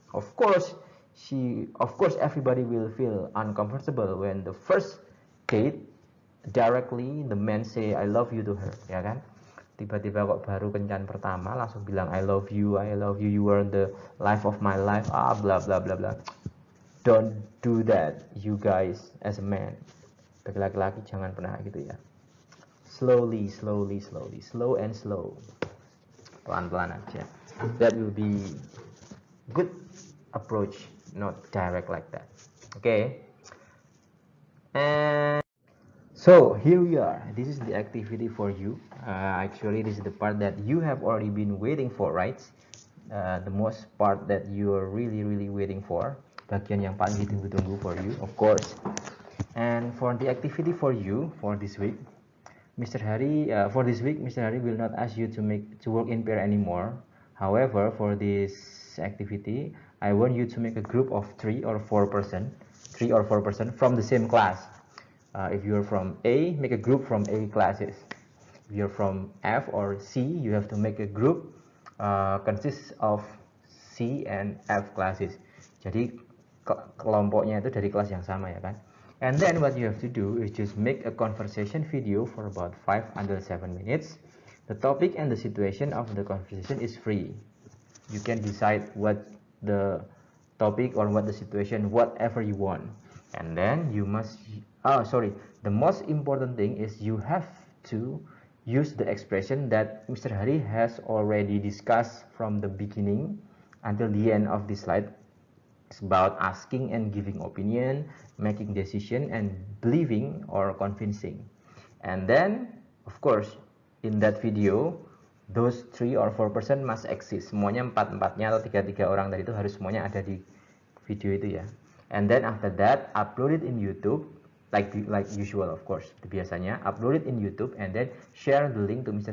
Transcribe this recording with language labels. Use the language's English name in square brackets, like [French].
[English] Of course, everybody will feel uncomfortable when the first date directly the man say I love you to her, [Indonesian] ya kan? Tiba-tiba kok baru kencan pertama langsung bilang [English] I love you, you are the life of my life, blah blah blah blah. Don't do that, you guys, as a man. [Indonesian] Bagi laki-laki jangan pernah gitu ya. [English] Slowly, slow and slow. [Indonesian] Pelan-pelan aja. [English] That will be good approach, not direct like that. Okay? And so here we are. This is the activity for you. Actually, this is the part that you have already been waiting for, right? The most part that you are really waiting for. [Indonesian] Bagian yang paling ditunggu-tunggu [English] for you, of course. And for the activity for you for this week, Mr. Hari will not ask you to work in pair anymore. However, for this activity, I want you to make a group of 3 or 4 person from the same class. If you're from A, make a group from A classes. If you're from F or C, you have to make a group consists of C and F classes. [Indonesian] Jadi kelompoknya itu dari kelas yang sama ya kan. [English] And then what you have to do is just make a conversation video for about 5 until 7 minutes. The topic and the situation of the conversation is free. You can decide what the topic or what the situation, whatever you want. And then you must the most important thing is you have to use the expression that Mr. Hari has already discussed from the beginning until the end of this slide. It's about asking and giving opinion, making decision, and believing or convincing. And then, of course, in that video, those 3 or 4 person must exist. [Indonesian] Semuanya 4-4-nya atau 3-3 orang tadi itu harus semuanya ada di video itu ya. [English] And then after that, upload it in YouTube, like usual, of course. [Indonesian] Biasanya [English] upload it in YouTube and then share the link to Mr.